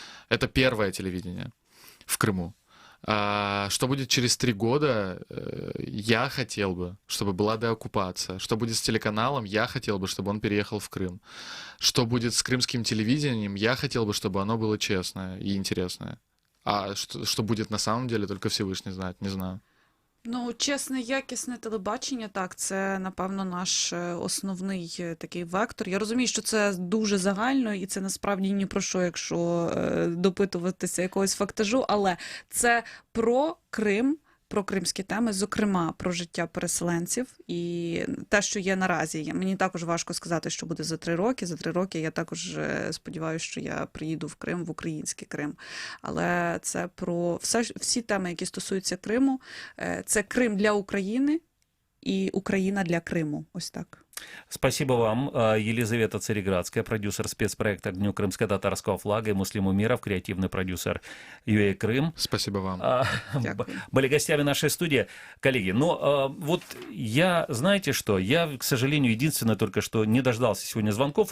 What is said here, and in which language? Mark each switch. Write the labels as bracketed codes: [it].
[ru] Это первое телевидение в Крыму. Что будет через 3 года, я хотел бы, чтобы была деоккупация. Что будет с телеканалом, я хотел бы, чтобы он переехал в Крым. Что будет с крымским телевидением, я хотел бы, чтобы оно было честное и интересное. А что будет на самом деле, только Всевышний знает, не знаю. [uk] Ну, чесне, якісне телебачення, так, це, напевно, наш основний такий вектор. Я розумію, що це дуже загально, і це насправді ні про що, якщо допитуватися якогось фактажу, але це про Крим, про кримські теми, зокрема, про життя переселенців і те, що є наразі. Мені також важко сказати, що буде за 3 роки. За 3 роки я також сподіваюся, що я приїду в Крим, в український Крим. Але це про всі теми, які стосуються Криму. Це Крим для України і Україна для Криму. Ось так. [ru] Спасибо вам, Елизавета Цареградская, продюсер спецпроекта «К Дню крымско-татарского флага» и Муслим Умеров, креативный продюсер UA Крым. Спасибо вам. Были гостями нашей студии. Коллеги, вот я, знаете что, я, к сожалению, единственное только, что не дождался сегодня звонков.